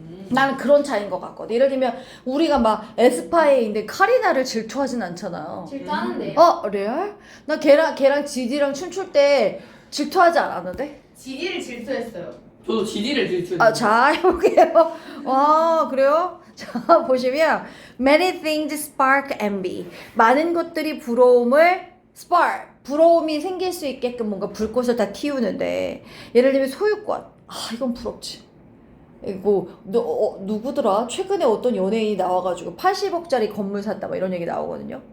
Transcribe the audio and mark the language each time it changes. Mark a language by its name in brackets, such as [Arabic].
[Korean] 나는 그런 차이인 것 같거든. 예를 들면 우리가 막 에스파에 있는데 카리나를 질투하진 않잖아요. 질투하는데요. 레알? 나 걔랑 지디랑 춤출 때 질투하지 않았는데? 지디를 질투했어요. 저도 GD를 질투했는데. 아, 자, 해볼게요. 와, 그래요? 자, 보시면 [English] many things spark envy. [Korean] 많은 것들이 부러움을 spark, 부러움이 생길 수 있게끔 뭔가 불꽃을 다 틔우는데, 예를 들면 소유권. 아, 이건 부럽지. 이거 누구더라? 최근에 어떤 연예인이 나와가지고 80억짜리 건물 샀다 막 이런 얘기 나오거든요.